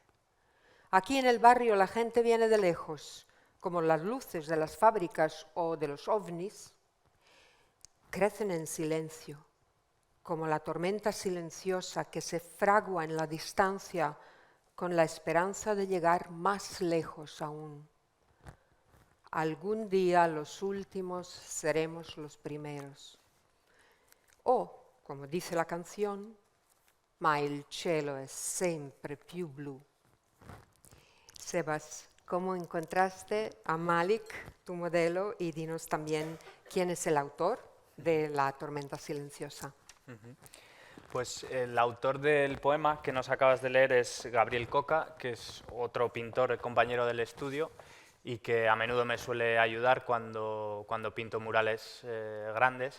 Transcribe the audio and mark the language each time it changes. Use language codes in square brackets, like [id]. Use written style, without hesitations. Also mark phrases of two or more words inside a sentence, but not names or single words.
[es] Aquí en el barrio la gente viene de lejos, como las luces de las fábricas o de los ovnis, crecen en silencio, como la tormenta silenciosa que se fragua en la distancia con la esperanza de llegar más lejos aún. Algún día los últimos seremos los primeros. O, [it] come dice la canzone, ma il cielo è sempre più blu. [es] Sebas, ¿cómo encontraste a Malik, tu modelo, y dinos también quién es el autor de La tormenta silenciosa? Pues el autor del poema que nos acabas de leer es Gabriel Coca, que es otro pintor, compañero del estudio, y que a menudo me suele ayudar cuando pinto murales grandes.